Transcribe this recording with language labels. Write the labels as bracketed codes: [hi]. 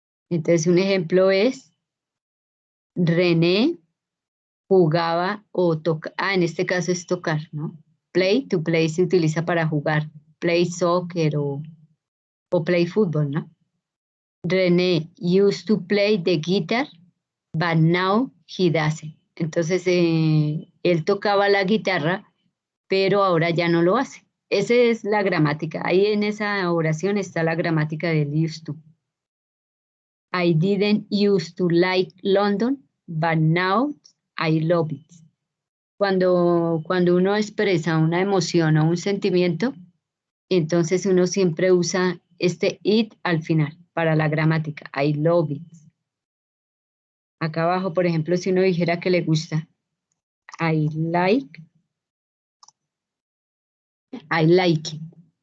[es] Entonces, un ejemplo es, René jugaba o en este caso es tocar, ¿no? Play, to play se utiliza para jugar. Play soccer o play fútbol, ¿no? [en] René used to play the guitar, but now he doesn't. [es] Entonces, él tocaba la guitarra, pero ahora ya no lo hace. Esa es la gramática. Ahí en esa oración está la gramática del used to. [en] I didn't used to like London, but now I love it. [es] Cuando uno expresa una emoción o un sentimiento, entonces uno siempre usa este it al final para la gramática. I love it. Acá abajo, por ejemplo, si uno dijera que le gusta, I like it.